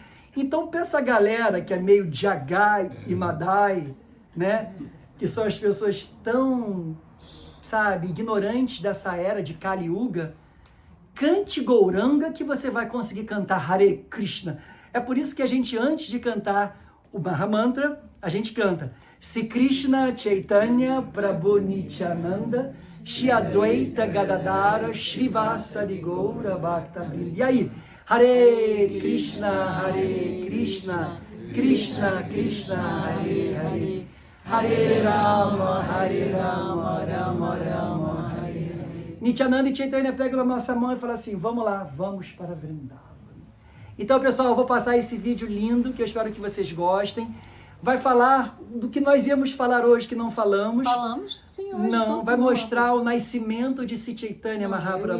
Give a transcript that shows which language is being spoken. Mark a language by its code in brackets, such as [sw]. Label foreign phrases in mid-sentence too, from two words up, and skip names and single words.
[pt] Então para essa galera que é meio Jagai e Madai, né? Que são as pessoas tão, sabe, ignorantes dessa era de Kali Yuga, cante Gauranga que você vai conseguir cantar Hare Krishna. É por isso que a gente, antes de cantar o Mahamantra, a gente canta [sa] से कृष्ण चैतन्य प्रभु नित्यानन्द श्री अद्वैत गदादर श्रीवासादि गौर भक्त वृन्द. [pt] E aí, Hare Krishna, Krishna Krishna, Hare Hare, Hare Rama, Rama Rama, Hare Hare. Nityananda e Chaitanya pegam na nossa mão e falam assim, vamos lá, vamos para Vrindavan. Então, pessoal, eu vou passar esse vídeo lindo, que eu espero que vocês gostem. Vai falar do que nós íamos falar hoje, que não falamos. Falamos, sim, hoje. Não, vai mostrar o nascimento de Sri Chaitanya Mahaprabhu.